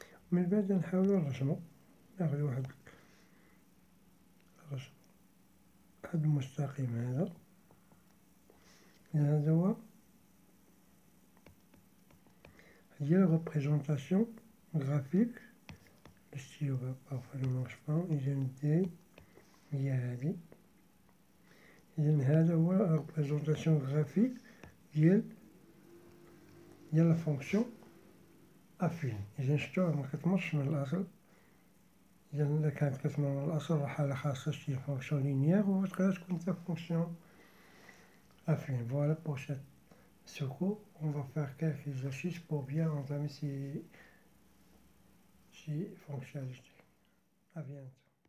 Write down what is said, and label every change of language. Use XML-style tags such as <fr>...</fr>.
<ar>من بعد نحاولو نرسمو، ناخدو واحد الرسم، هاد المستقيم هذا. هذا هو هي لا ريبريزونطاسيون غرافيك.</ar> <fr>الستيلو بارفوا ne marche pas.</fr> <ar>إذا دي هي هادي. إذا هذا هو لا ريبريزونطاسيون غرافيك ديال لا فونكسيون أفين. إذا شفتوها مكتمرش من الأصل. إذا إلا كانت كتمر من الأصل راه حالة خاصة شي فونكسيون لينيير، وتقدر تكون حتى فونكسيون affine.</ar> <fr>Voilà pour ce cours. On va faire quelques exercices pour bien entamer ces fonctionnalités. À bientôt.</fr>